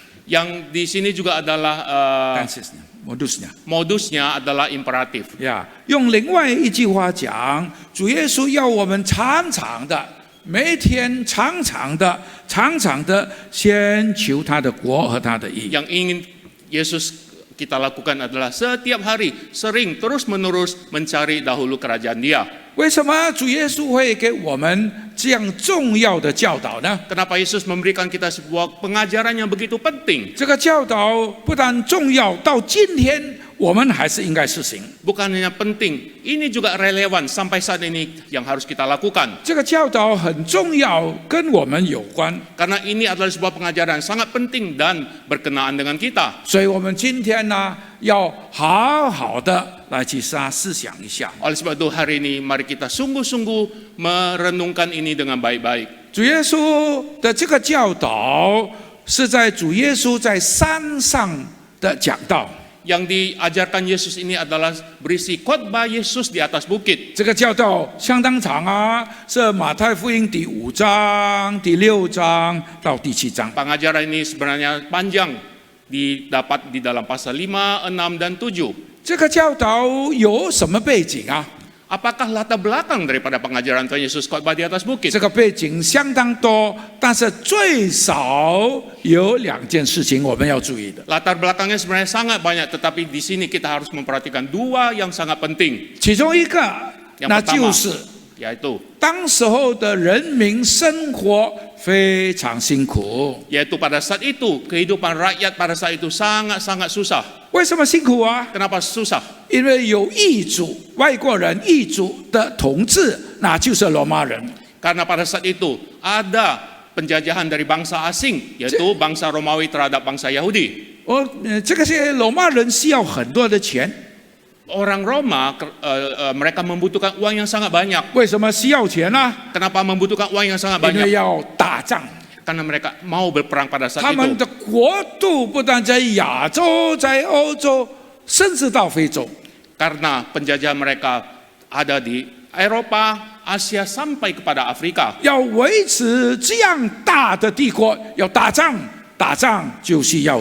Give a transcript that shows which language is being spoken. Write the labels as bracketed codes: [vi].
[id] yang di sini juga adalah modusnya adalah imperatif. [zh] 呀，用另外一句话讲，主耶稣要我们常常的，每天常常的先求他的国和他的义。 [id] Yang ingin Yesus kita lakukan adalah setiap hari sering terus-menerus mencari dahulu kerajaan Dia. [zh] 为什么主耶稣会给我们这样重要的教导呢？ [id] Kenapa Yesus memberikan kita sebuah pengajaran yang begitu penting? [zh] 这个教导不但重要，到今天我们还是应该实行。 [id] Bukan hanya penting, ini juga relevan sampai saat ini yang harus kita lakukan. [zh] 这个教导很重要，跟我们有关， [id] Karena ini adalah sebuah pengajaran sangat penting dan berkenaan dengan kita. [zh] 所以我们今天呢，要好好的来去思想一下。 [id] Oleh sebab itu hari ini mari kita sungguh-sungguh merenungkan ini dengan baik-baik. [zh] 主耶稣的这个教导是在主耶稣在山上的讲道。 [id] Yang diajarkan Yesus ini adalah berisi khotbah Yesus di atas bukit. [zh] 这个教导相当长啊，是马太福音第5章、第6章到第7章。 [id] Pengajaran ini sebenarnya panjang, didapat di dalam pasal 5, 6, dan 7. [zh] 这个教导有什么背景啊？ [id] Apakah latar belakang daripada pengajaran Tuhan Yesus khotbah di atas bukit? [zh] 这个背景相当多，但是最少有2件事情我们要注意的。 [id] Latar belakangnya sebenarnya sangat banyak, tetapi di sini kita harus memperhatikan dua yang sangat penting. [zh] 其中一个， [id] Yang [zh] 那 [id] pertama [zh] 就是 [id] yaitu [zh] 当时候的人民生活非常辛苦。 [id] pada saat itu kehidupan rakyat pada saat itu sangat-sangat susah. [zh] 为什么辛苦啊？ [id] Kenapa susah? [zh] 因为有异族、外国人异族的统治，那就是罗马人。 [id] Karena pada saat itu ada penjajahan dari bangsa asing, yaitu bangsa Romawi terhadap bangsa Yahudi. [zh] 这个些罗马人需要很多的钱， [id] Orang Roma mereka membutuhkan uang yang sangat banyak. [zh] 为什么需要钱呢？ [id] Kenapa membutuhkan uang yang sangat [zh] 因为 [id] banyak? [zh] 要打仗。 [id] Karena mereka mau berperang pada saat [zh] 他们 [id] itu. [zh] 的国度不但在亚洲，在欧洲，甚至到非洲。 [id] Karena penjajahan mereka ada di Eropa, Asia sampai kepada Afrika. [zh] 要维持这样大的帝国，要打仗，打仗就需要